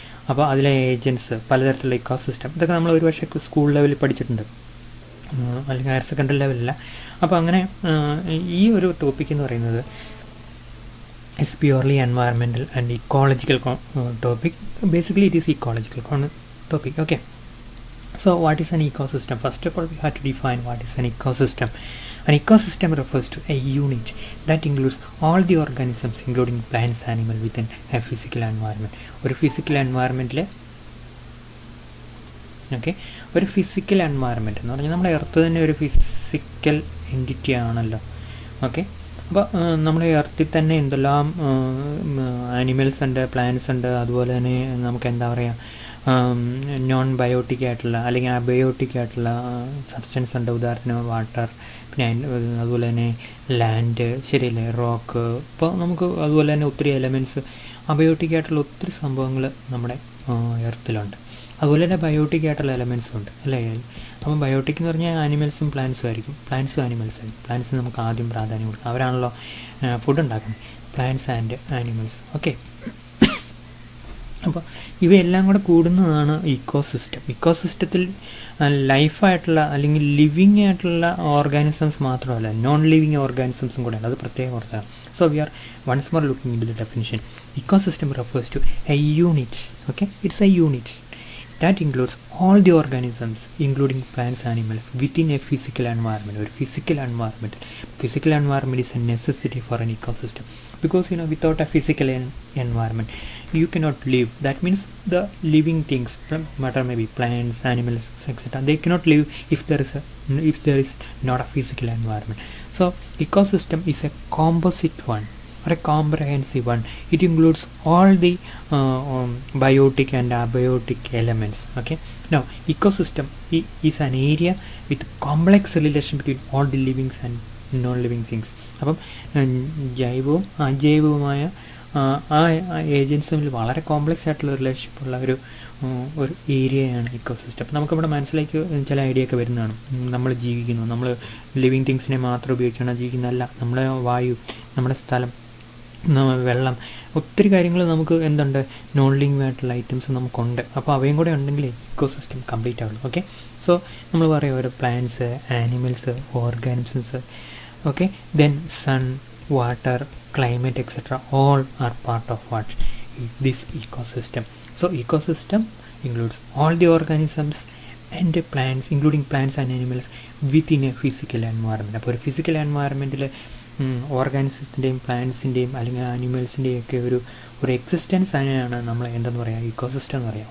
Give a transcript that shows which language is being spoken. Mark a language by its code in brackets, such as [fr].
[ml] അപ്പോൾ അതിലെ ഏജൻസ്, പലതരത്തിലുള്ള ഇക്കോസിസ്റ്റം, ഇതൊക്കെ നമ്മൾ ഒരു പക്ഷേ സ്കൂൾ ലെവലിൽ പഠിച്ചിട്ടുണ്ട്, അല്ലെങ്കിൽ ഹയർ സെക്കൻഡറി ലെവലില്ല. അപ്പോൾ അങ്ങനെ ഈ ഒരു ടോപ്പിക് എന്ന് പറയുന്നത് [en] It's purely environmental and ecological topic. Basically it is ecological topic. Okay, so what is an ecosystem? First of all, we have to define what is an ecosystem. An ecosystem refers to a unit that includes all the organisms including plants, animals within a physical environment. [ml] ഒരു physical എൻവയറമെൻറ്റിൽ, okay, ഒരു physical environment എന്ന് പറഞ്ഞാൽ നമ്മുടെ earth തന്നെ ഒരു physical entity ആണല്ലോ. Okay, അപ്പോൾ നമ്മുടെ എർത്തിൽ തന്നെ എന്തെല്ലാം ആനിമൽസ് ഉണ്ട്, പ്ലാന്റ്സ് ഉണ്ട്, അതുപോലെ തന്നെ നമുക്ക് എന്താ പറയുക, നോൺ ബയോട്ടിക് ആയിട്ടുള്ള അല്ലെങ്കിൽ അബയോട്ടിക് ആയിട്ടുള്ള സബ്സ്റ്റൻസ് ഉണ്ട്. ഉദാഹരണത്തിന് വാട്ടർ, പിന്നെ അതുപോലെ തന്നെ ലാൻഡ്, ശരിയല്ലേ, റോക്ക്. ഇപ്പോൾ നമുക്ക് അതുപോലെ തന്നെ ഒത്തിരി എലമെൻറ്റ്സ്, അബയോട്ടിക് ആയിട്ടുള്ള ഒത്തിരി സംഭവങ്ങൾ നമ്മുടെ എർത്തിലുണ്ട്. അതുപോലെ തന്നെ ബയോട്ടിക് ആയിട്ടുള്ള എലമെൻറ്റ്സും ഉണ്ട്, അല്ലേ? അപ്പം ബയോട്ടിക് എന്ന് പറഞ്ഞാൽ ആനിമൽസും പ്ലാന്റ്സും ആയിരിക്കും. പ്ലാന്റ്സും ആനിമൽസ് ആയിരിക്കും. പ്ലാന്റ്സിന് നമുക്ക് ആദ്യം പ്രാധാന്യം കൊടുക്കും, അവരാണല്ലോ ഫുഡ് ഉണ്ടാക്കുന്നത്. Plants and animals. ഓക്കെ, അപ്പോൾ ഇവയെല്ലാം കൂടെ കൂടുന്നതാണ് ഇക്കോസിസ്റ്റം. ഇക്കോസിസ്റ്റത്തിൽ ലൈഫായിട്ടുള്ള അല്ലെങ്കിൽ ലിവിങ് ആയിട്ടുള്ള ഓർഗാനിസംസ് മാത്രമല്ല, നോൺ ലിവിങ് ഓർഗാനിസംസും കൂടെയാണ്. അത് പ്രത്യേകം ഓർത്താണ്. [en] So we are once more looking into the definition. Ecosystem refers to a unit. Okay, it's a unit that includes all the organisms including plants, animals within a physical environment. Or physical environment. Physical environment is a necessity for an ecosystem because without a physical environment you cannot live. That means the living things, matter maybe plants, animals, etc., they cannot live if there is not a physical environment. So ecosystem is a composite one or a comprehensive one. It includes all the biotic and abiotic elements. Okay, now ecosystem is an area with complex relation between all the living and non-living things. [ml] അപ്പം ജൈവവും അജൈവവുമായ ആ agents തമ്മിൽ വളരെ complex ആയിട്ടുള്ള relationship ഉള്ള ഒരു ഏരിയയാണ് ecosystem. അപ്പം നമുക്കിവിടെ മനസ്സിലേക്ക് ചില ഐഡിയ ഒക്കെ വരുന്നതാണ്. നമ്മൾ ജീവിക്കുന്നു, നമ്മൾ ലിവിങ് തിങ്സിനെ മാത്രം ഉപയോഗിച്ചാണ് ജീവിക്കുന്നതല്ല. നമ്മുടെ വായു, നമ്മുടെ സ്ഥലം, വെള്ളം, ഒത്തിരി കാര്യങ്ങൾ നമുക്ക് എന്തുണ്ട്, നോൺ ലിവിങ് ആയിട്ടുള്ള ഐറ്റംസ് നമുക്കുണ്ട്. അപ്പോൾ അവയും കൂടെ ഉണ്ടെങ്കിൽ ഇക്കോസിസ്റ്റം കംപ്ലീറ്റ് ആവുള്ളൂ. ഓക്കെ, സോ നമ്മൾ പറയാം ഓരോ plants, animals, organisms. [en] Okay, then sun, water, climate, etc., all are part of what? This ecosystem. So ecosystem includes all the organisms and plants, including plants and animals within a physical environment. [ml] അപ്പോൾ ഒരു physical എൻവയറമെൻറ്റിൽ ഓർഗാനിസത്തിൻ്റെയും പ്ലാന്റ്സിൻ്റെയും അല്ലെങ്കിൽ ആനിമൽസിൻ്റെയും ഒക്കെ ഒരു existence അതിനാണ് നമ്മൾ എന്തെന്ന് പറയുക, ecosystem എന്ന് പറയാം.